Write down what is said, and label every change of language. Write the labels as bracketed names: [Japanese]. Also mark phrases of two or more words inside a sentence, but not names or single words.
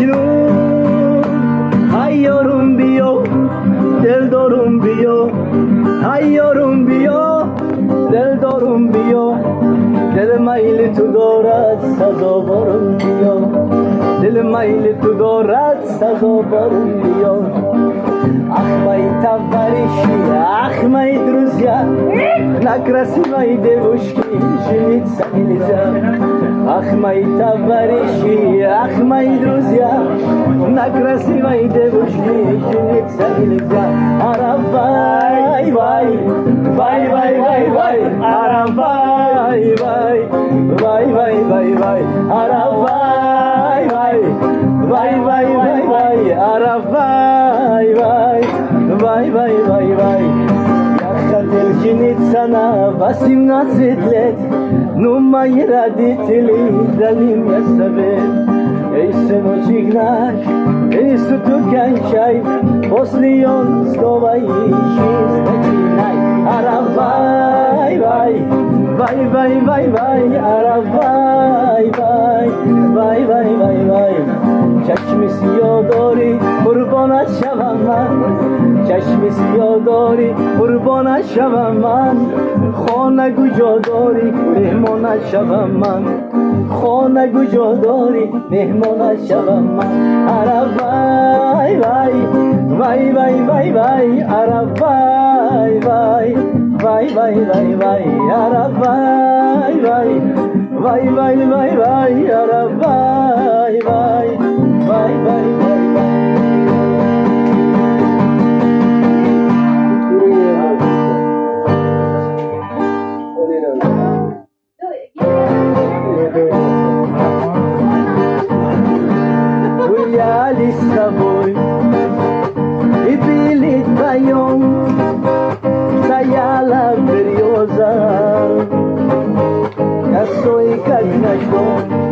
[Persian] مجنون ای یارم بیا دلدارم بیا ای یارم بیا دلدارم بیا دل میل تو دارد سزاوارم بیا دل میل تو دارد سزاوارم بیا [Russian] ах мои товарищи ах мои друзья на красивой девушке жениться нельзя ах мои товарищи ах мои друзья на красивой девушке жениться нельзя ара вай вай вай вай вай вай ара вай вай вай вай вай вай ара вай вай вай вай вай вай ара вай вай вай вай вай вай я хотел жениться на 18 лет но мои родители дали мне совет эй сыночек наш эй суток кончай после он снова жизнь начинай ара вай вай вай вай вай вай ара вай вай вай вай вай вай [Persian] چشم سیاه داری قربانت شوم من چشم سیاه داری قربانت شوم من خانه کجا داری مهمانت شوم من خانه کجا داری مهمانت شوم من اره وای وای وای وای وای وای اره وای وای وای وای وای وای اره وای وای وای وای وای وای اره وای وای [English] Bye, bye, bye, bye. [Russian] Гуляли с тобой и пили вдвоем, стояла береза, косой как ночной.